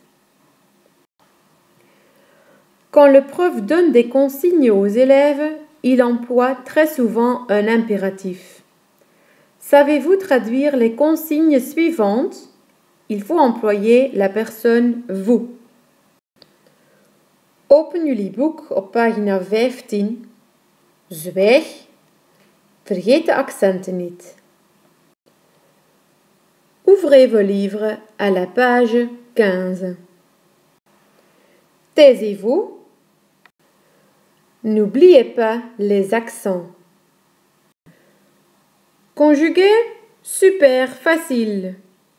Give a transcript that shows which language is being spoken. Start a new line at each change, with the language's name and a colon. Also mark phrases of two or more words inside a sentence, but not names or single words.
French: Quand le prof donne des consignes aux élèves, il emploie très souvent un impératif. Savez-vous traduire les consignes suivantes? Il faut employer la personne vous.
Dutch: Open jullie boek op pagina 15. Zwijg. Vergeet de accenten niet.
French: Ouvrez vos livres à la page 15. Taisez-vous. N'oubliez pas les accents. Conjuguer, super facile.